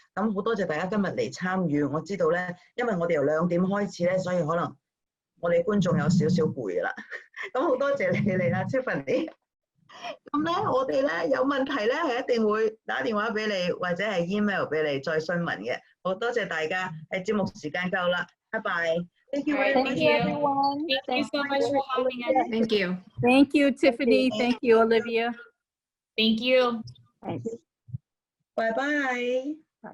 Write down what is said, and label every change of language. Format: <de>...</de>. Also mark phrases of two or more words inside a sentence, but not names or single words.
<yue>咁好多謝大家今日嚟參與。我知道咧，因為我哋由2點開始咧，所以可能我哋觀眾有少少攰啦。咁好多謝你嚟啦 ，Tiffany。咁咧，我哋咧有問題咧係一定會打電話俾你或者係 email 俾你再詢問嘅。好多謝大家，節目時間夠啦，拜拜。</yue> <en>Thank you very much. Thank you, everyone. Thank you so much for having us. Thank you. Thank you, Tiffany. Thank you, Olivia. Thank you. Thanks. Bye bye.</en>